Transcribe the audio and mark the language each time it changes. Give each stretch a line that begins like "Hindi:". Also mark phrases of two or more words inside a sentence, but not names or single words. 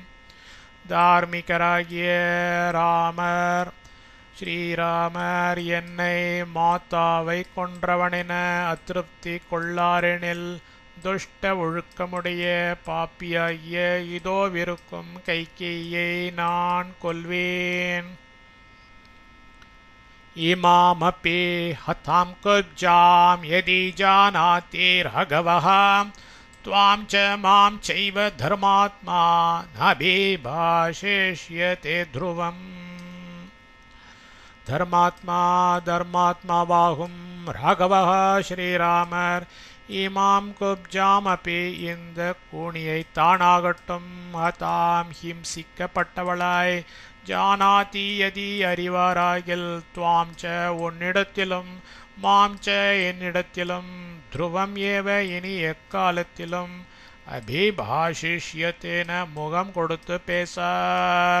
Tamil: தார்மிகராகிய ராமர் ஸ்ரீராமர் என்னை மாதாவை கொன்றவனென அத்திருப்தி கொள்ளாரெனில் துஷ்ட ஒழுக்கமுடைய பாப்பியாகிய இதோவிருக்கும் கைகேயை நான் கொல்வேன்.
Sanskrit: इमामपि हतां कुब्जां यदि जानाति राघवः त्वां च मां चैव धर्मात्मा नाभिभाषेष्यते ध्रुवम्. धर्मात्मा राघवः
Tamil: ஸ்ரீராமர்
Sanskrit: इमां कुब्जामपि
Tamil: இந்த கூனியை தானாகட்டும் ஹதாம் ஹிம்சிக்கப்பட்டவளாய்
Sanskrit: जानाति यदि
Tamil: அறிவாராகில்
Sanskrit: त्वां च
Tamil: உன்னிடத்திலும்
Sanskrit: मां च
Tamil: என்னிடத்திலும்
Sanskrit: ध्रुवम् एव
Tamil: இனி எக்காலத்திலும் அபிபாஷிஷ்யத்தேன முகம் கொடுத்து பேசார்.